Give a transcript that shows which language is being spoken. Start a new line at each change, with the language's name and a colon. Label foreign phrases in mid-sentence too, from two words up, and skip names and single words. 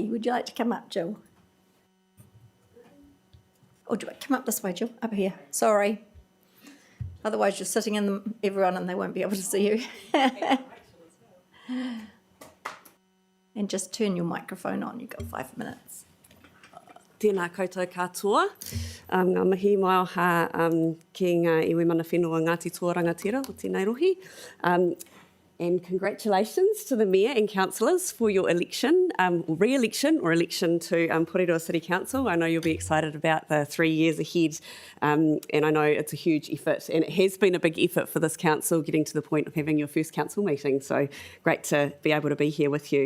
English: Would you like to come up, Jill? Or do you come up this way, Jill? Up here. Sorry. Otherwise, you're sitting in everyone and they won't be able to see you. And just turn your microphone on. You've got 5 minutes.
Māori: Tēnā koutou katoa. Ngā mihi mai o ha ki ngā iwi mana whenua Ngāti Tō Rangatira o tēnei rohi.
English: And congratulations to the Mayor and councillors for your election, re-election or election to Porirua City Council. I know you'll be excited about the 3 years ahead, and I know it's a huge effort, and it has been a big effort for this council getting to the point of having your first council meeting, so great to be able to be here with you.